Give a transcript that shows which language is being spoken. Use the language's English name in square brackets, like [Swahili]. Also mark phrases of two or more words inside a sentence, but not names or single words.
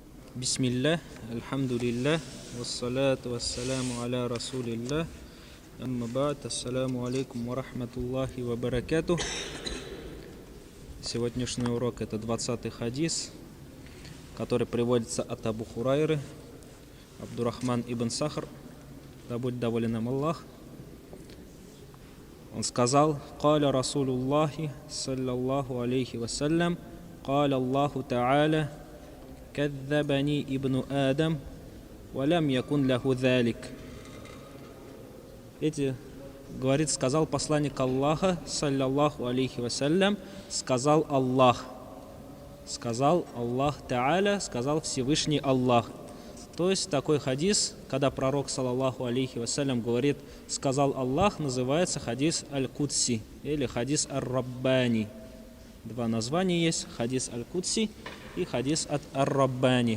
[Arabic] بسم الله، الحمد لله، والصلاة والسلام على رسول الله، أما بعد، السلام عليكم ورحمة الله وبركاته. [Russian] Сегодняшний урок — это 20-й хадис, который приводится от Абу Хурайры, Абдурахман ибн Сахр, да будет доволен им Аллах. Он сказал: [Arabic] «قال رسول الله، صلى الله عليه وسلم، قال الله تعالى، كذبني ابن آدم، ولم يكن له ذلك». [Russian] Сказал посланник Аллаха, [Arabic] صلى الله عليه وسلم, [Russian] сказал Аллах Та'аля, сказал Всевышний Аллах. То есть такой хадис, когда пророк, [Arabic] صلى الله عليه وسلم, [Russian] говорит «сказал Аллах», называется [Arabic] حديث القدسي [Russian] или [Arabic] حديث الرباني. [Russian] Два названия есть: [Arabic] حديث القدسي [Russian] и [Arabic] حديث الرباني.